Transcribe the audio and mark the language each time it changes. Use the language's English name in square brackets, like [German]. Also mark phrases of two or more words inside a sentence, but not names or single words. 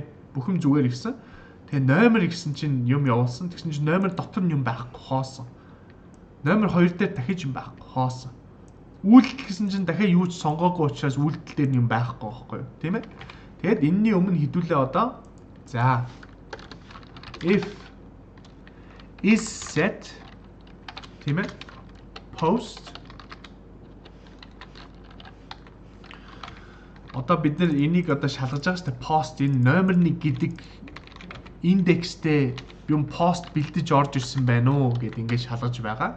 [Mongolian] Бүхэн зүгээр ирсэн. Тэгээ номер гэсэн чинь юм явуулсан. Тэгсэн чинь номер дотор нь юм байхгүй хоосон. Номер 2 дээр дахиж юм байхгүй хоосон. Үйлдэл гэсэн чинь дахиад юу ч сонгоогүй учраас үйлдэл дээр юм байхгүй байхгүй юу? Тийм ээ? Тэгэд энэний өмнө хэдүүлээ одоо. За. [English] If is set [Mongolian] тийм ээ? Post одоо бид нар энийг одоо шалгаж байгаа шүү дээ. Post энэ номер 1 гэдэг индекстэй юм пост бэлдэж орж ирсэн байна уу гэд ингээд шалгаж байгаа.